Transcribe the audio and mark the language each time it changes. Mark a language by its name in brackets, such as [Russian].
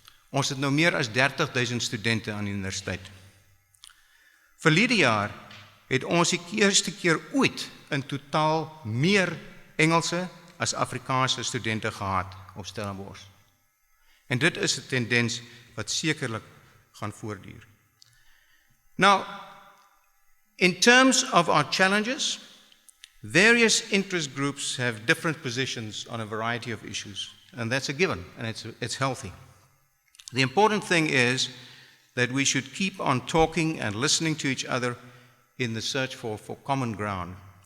[Afrikaans] Ons het nou meer as 30.000 studente aan die universiteit. Verlede jaar het ons die eerste keer ooit in totaal meer Engelse as Afrikaanse studente gehad op Stellenbosch. En dit is 'n tendens wat sekerlik gaan voortduur. [English] Now, in terms of our challenges, various interest groups have different positions on a variety of issues, and that's a given, and it's healthy. The important thing is that we should keep on talking and listening to each other in the search for common ground.